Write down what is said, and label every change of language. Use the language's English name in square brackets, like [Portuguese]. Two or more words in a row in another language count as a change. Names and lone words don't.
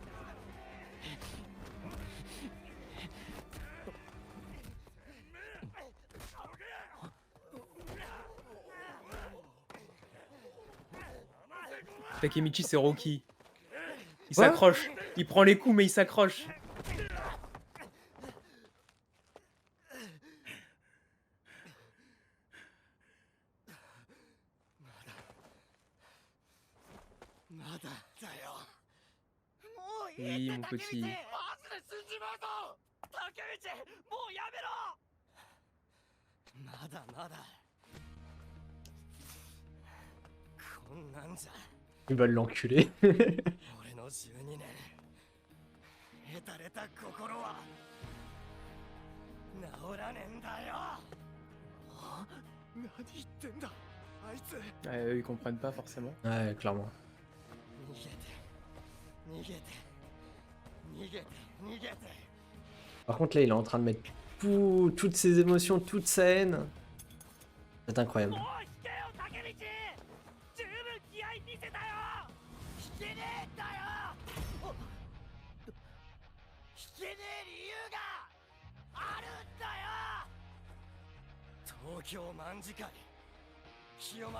[French] Takemichi, c'est Rocky. Il Quoi? s'accroche. Il prend les coups, mais il s'accroche. [Japanese] まだだよ。もうい [French] Oui, [Japanese] いっ [French] mon [Japanese] て竹道。 [French] petit. [Japanese] マジで死んじまうぞ。竹道、もうやめろ。まだまだ。こんなんじゃ [French] Il va l'enculer. [Japanese] 俺の12年得たれた心は治らねえんだよ。あ、何言ってんだあいつ。 [French] Ouais, eux, ils comprennent pas forcément. Ouais, clairement. [Japanese] 逃げて逃げて逃げて逃げて。 [French] Par contre, là, il est en train de mettre toutes ses émotions, toute sa haine. C'est incroyable. [Japanese] もう引けよ竹道。十分気合い見せたよ。引けねえんだよ。引けねえ理由があるんだよ。東京卍会清正。